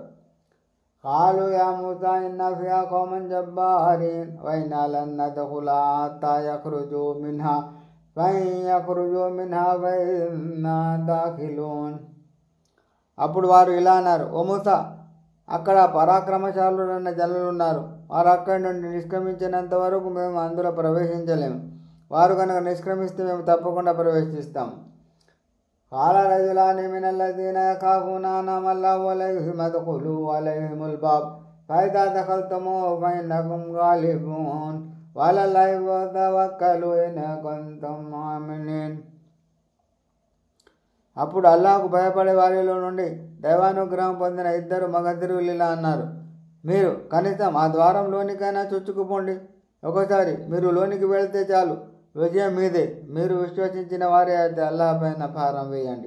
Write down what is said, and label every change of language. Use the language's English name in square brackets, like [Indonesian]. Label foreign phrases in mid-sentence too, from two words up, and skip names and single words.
[Arabic] قالوا يا موسى إن فيها قوما جبارين وإنا لن ندخلها حتى يخرجوا منها فإن يخرجوا منها فإنا داخلون. [Telugu] అప్పుడు వారు ఇలా అన్నారు, ఓ మూసా, అక్కడ పరాక్రమశాలులైన జనులున్నారు, వారు అక్కడి నుండి నిష్క్రమించినంత వరకు మేము అందులో ప్రవేశించలేము. వారు కనుక నిష్క్రమిస్తే మేము తప్పకుండా ప్రవేశిస్తాం. [Arabic] قال رجلان من الذين يخافون أنعم الله عليهم ادخلوا عليهم الباب فإذا دخلتموه فإنكم غالبون وعلى الله فتوكلوا إن كنتم مؤمنين. [Telugu] అప్పుడు అల్లాహకు భయపడే వారిలో నుండి దైవానుగ్రహం పొందిన ఇద్దరు మగధీరులు ఇలా అన్నారు, మీరు కనీసం ఆ ద్వారంలోనికైనా చొచ్చుకుపోండి. ఒకసారి మీరు లోనికి వెళితే చాలు, విజయం మీదే. మీరు విశ్వసించిన వారే అయితే అల్లాహ్ పైన భారం వేయండి.